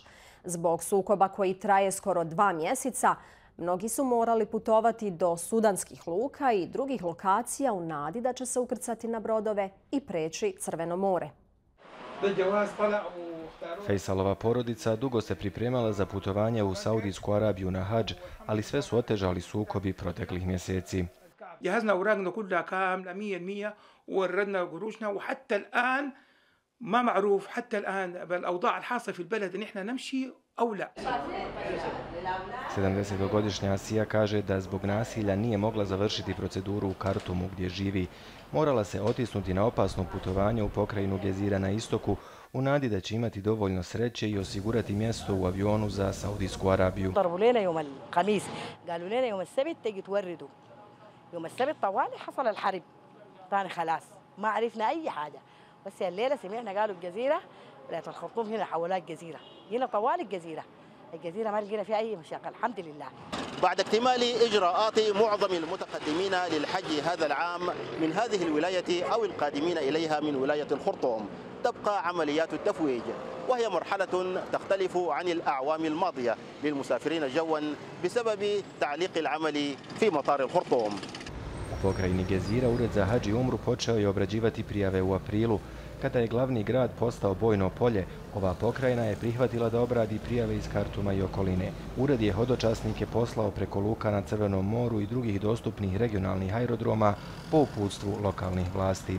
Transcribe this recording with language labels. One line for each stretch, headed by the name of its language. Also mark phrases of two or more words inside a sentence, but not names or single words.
Bosnian: Zbog sukoba koji traje skoro 2 mjeseca, mnogi su morali putovati do sudanskih luka i drugih lokacija u nadi da će se ukrcati na brodove i preći Crveno more. Fejsalova porodica dugo se pripremala za putovanje u Saudijsku Arabiju na hadž, ali sve su otežali sukobi proteklih mjeseci.
Arabic: جهزنا اوراقنا كلها كامله 100% ووردنا قروشنا، وحتى الان ما معروف حتى الان بالاوضاع الحاصله في البلد ان احنا نمشي او لا.
Bosnian: 70-godišnja Asija kaže da zbog nasilja nije mogla završiti proceduru u Kartumu gdje živi. Morala se otisnuti na opasno putovanje u pokrajinu Jazeera na istoku u nadi da će imati dovoljno sreće i osigurati mjesto u avionu za Saudijsku Arabiju.
Arabic: يوم السبت طوالي حصل الحرب ثاني خلاص ما عرفنا أي حاجة، بس الليلة سمعنا قالوا الجزيرة ولاية الخرطوم هنا حولات جزيرة، هنا طوال الجزيرة ما لقينا فيها أي مشاكل الحمد لله. بعد اكتمال إجراءات معظم المتقدمين للحج هذا العام من هذه الولاية أو القادمين إليها من ولاية الخرطوم، تبقى عمليات التفويج، وهي مرحلة تختلف عن الأعوام الماضية للمسافرين جوا بسبب تعليق العمل في مطار الخرطوم.
Bosnian: U pokrajini Jazeera Ured za Hadž i Umru počeo je obrađivati prijave u aprilu. Kada je glavni grad postao bojno polje, ova pokrajina je prihvatila da obradi prijave iz Kartuma i okoline. Ured je hodočasnike poslao preko luka na Crvenom moru i drugih dostupnih regionalnih aerodroma po uputstvu lokalnih vlasti.